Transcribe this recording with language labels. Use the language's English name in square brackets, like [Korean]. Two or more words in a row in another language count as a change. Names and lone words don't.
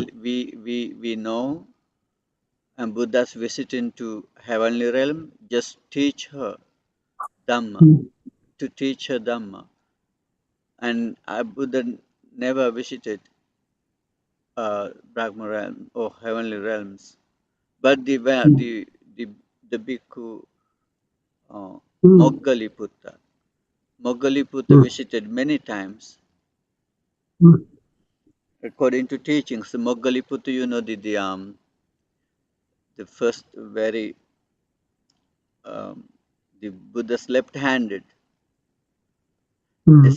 [English] we know, and Buddha's visiting to heavenly realm, just teach her Dhamma, mm, to teach her Dhamma. And Buddha never visited Brahma realm or heavenly realms, but mm, the bhikkhu uh, mm, Moggaliputta. Moggaliputta mm, visited many times. mm, According to teachings, Moggaliputta, the first very um, the Buddha's left-handed mm.